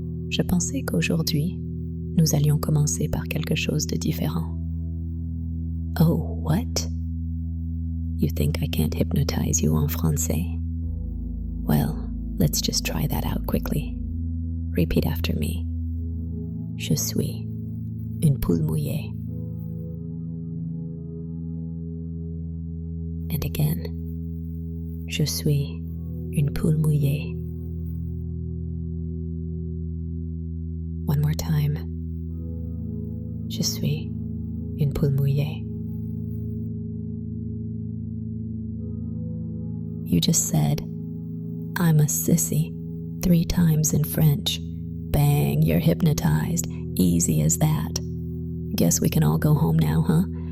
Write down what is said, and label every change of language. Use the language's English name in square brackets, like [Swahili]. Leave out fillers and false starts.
[French] Je pensais qu'aujourd'hui, nous allions commencer par quelque chose de différent. [English] Oh, what? You think I can't hypnotize you [French] en français? [English] Well, let's just try that out quickly. Repeat after me. [French] Je suis une poule mouillée. [English] And again. [French] Je suis une poule mouillée. [English] One more time. [French] Je suis une poule mouillée. [English] You just said, I'm a sissy, 3 times in French. Bang, you're hypnotized. Easy as that. Guess we can all go home now, huh?